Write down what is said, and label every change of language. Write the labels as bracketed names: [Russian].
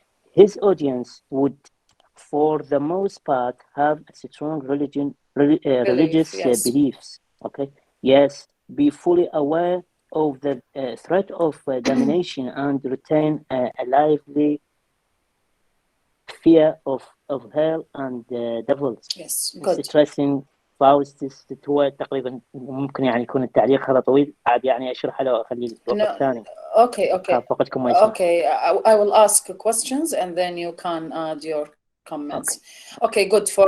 [English] His audience would, for the most part, have strong religious yes. beliefs. Okay, yes, be fully aware of the threat of domination and retain a lively fear of hell and devils. Yes, good. [Arabic] stressing فاوستس هو تقريبا ممكن يعني يكون التعليق هذا طويل عاد يعني اشرحه له اخليه الوقت ثاني. [English] Okay. [Arabic] وقتكم ما يسمح. [English] Okay, I will ask questions and then you can add your comments. Okay, good.